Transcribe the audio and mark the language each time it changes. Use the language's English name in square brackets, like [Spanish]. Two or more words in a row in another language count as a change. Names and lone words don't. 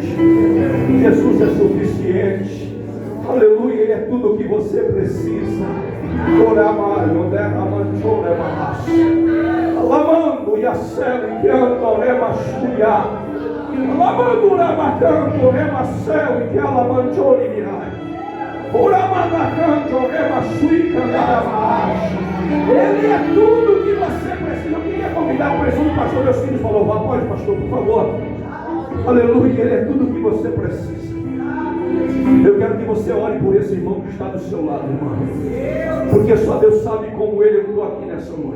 [Portuguese] Jesus é suficiente. Aleluia, Ele é tudo o que você precisa. Lavando e a céu e que anda remachuia. Lavando remacanto remacéu e que alamanchori mirai. Uramanacanto remachuica nada. Ele é tudo o que você precisa. Eu queria convidar o presunto pastor, meus filhos, para louvar. Pode, pastor, por favor. Aleluia, Ele é tudo o que você precisa. Eu quero que você ore por esse irmão que está do seu lado, irmão. Porque só Deus sabe como ele entrou aqui nessa noite.